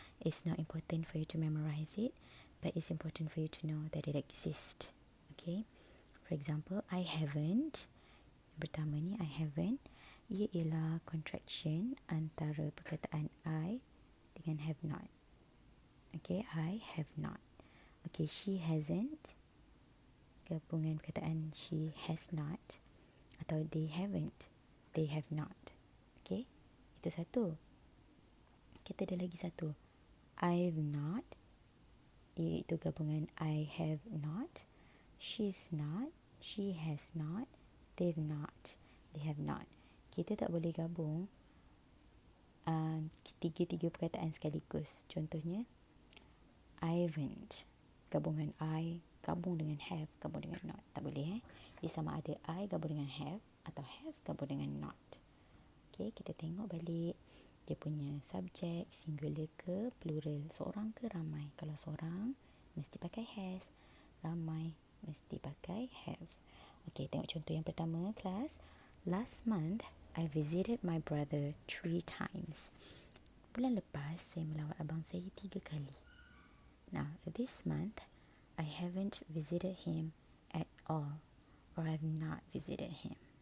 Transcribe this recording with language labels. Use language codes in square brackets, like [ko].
[en] It's not important for you to memorize it, but it's important for you to know that it exists. Okay. For example, I haven't. Pertama ni, I haven't. [ms] Ia ialah contraction antara perkataan I dengan have not. [en] Okay, I have not. Okay, she hasn't. [ms] Gabungan perkataan she has not. [en] Atau they haven't. They have not. Okay, itu satu. Kita ada lagi satu. I've not. [ms] Iaitu gabungan I have not. She's not. [en] She has not. They've not. They have not. [ms] Kita tak boleh gabung tiga-tiga perkataan sekaligus. Contohnya, haven't. Gabungan I gabung dengan have, gabung dengan not. Tak boleh Dia sama ada I gabung dengan have atau have gabung dengan not. Okay, kita tengok balik dia punya subjek, singular ke plural, seorang ke ramai. Kalau seorang mesti pakai has, ramai mesti pakai have. Okay, tengok contoh yang pertama kelas. [en] Last month I visited my brother 3 times. Bulan lepas saya melawat abang saya 3 kali. Now, this month, I haven't visited him at all, or I've not visited him.